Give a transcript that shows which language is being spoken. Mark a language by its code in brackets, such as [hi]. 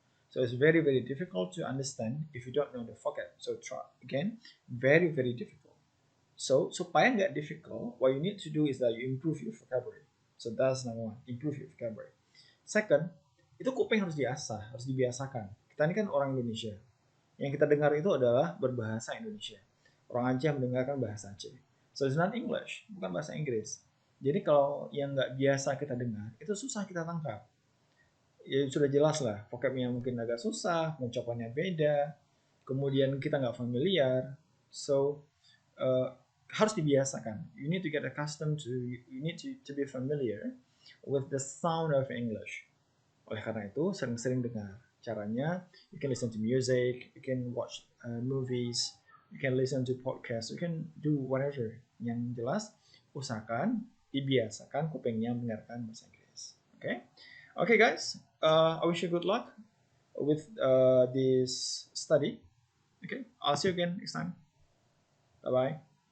[en] So it's very, very difficult to understand if you don't know the vocab. So try again, very, very difficult. So [id] supaya nggak [en] difficult, what you need to do is that you improve your vocabulary. So that's number one, improve your vocabulary. [id] Second, itu kuping harus diasah, harus dibiasakan. Kita ini kan orang Indonesia. Yang kita dengar itu adalah berbahasa Indonesia. Orang Aceh mendengarkan bahasa Aceh. [en] So it's not English, [id] bukan bahasa Inggris. Jadi kalau yang nggak biasa kita dengar, itu susah kita tangkap. Ya sudah jelas lah, vocabnya mungkin agak susah, pengucapannya beda, kemudian kita nggak familiar. So harus dibiasakan. [en] You need to get accustomed to, you need to be familiar with the sound of English. [id] Oleh karena itu, sering-sering dengar. Caranya, [en] you can listen to music, you can watch movies, you can listen to podcasts, you can do whatever. [id] Yang jelas, usahakan dibiasakan kupingnya mendengarkan bahasa Inggris. [en] Okay? Okay guys, I wish you good luck with this study. Okay, I'll see you again next time. Bye-bye.